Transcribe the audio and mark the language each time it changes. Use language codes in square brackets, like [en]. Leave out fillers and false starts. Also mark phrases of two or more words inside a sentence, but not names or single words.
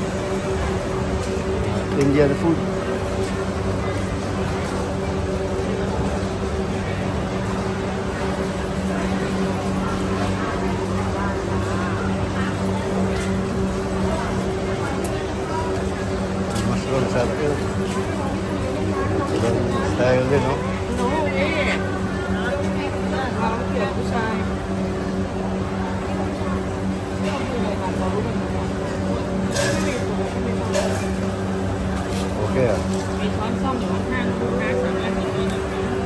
[en] Indian food. Mushroom circle. [tl] Ibang style din, no? Okay. [th] มีช้อนส้อมอยู่ข้างๆลูกค้าสามารถหยิบได้เลย